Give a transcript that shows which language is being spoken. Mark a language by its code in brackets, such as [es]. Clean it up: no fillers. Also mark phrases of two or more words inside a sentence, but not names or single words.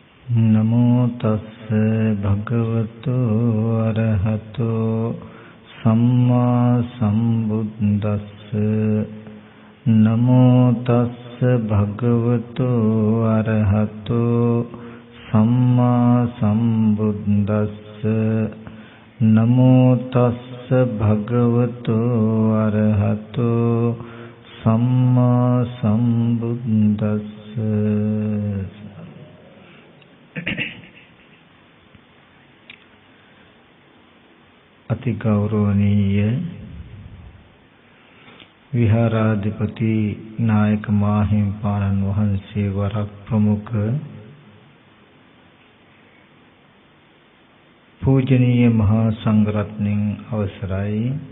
[pi] නමෝ තස්ස භගවතු අරහතෝ සම්මා සම්බුද්දස්ස නමෝ තස්ස භගවතු අරහතෝ සම්මා සම්බුද්දස්ස නමෝ තස්ස භගවතු අරහතෝ සම්මා සම්බුද්දස්ස. [si] අති ගෞරවනීය විහාරාධිපති නායක මාහිම්පාණන් වහන්සේ වරක් ප්‍රමුඛ පූජනීය මහා සංඝරත්නයන් අවසරයි.